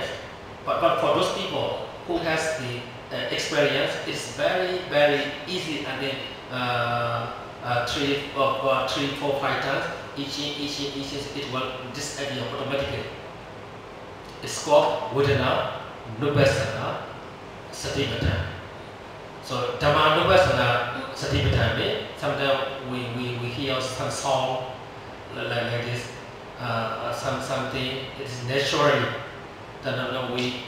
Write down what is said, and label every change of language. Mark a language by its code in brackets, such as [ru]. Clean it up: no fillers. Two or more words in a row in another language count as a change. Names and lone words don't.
[en] But for those people who has the experience, it's very, very easy, and then 3, 4, 5 times, itching, it will disappear automatically. It's called [pi] vedana nupassana satipatthana. [en] So [pi] dhamma nupassana satipatthana [en] means sometimes we hear some song like this, something it is naturally. then we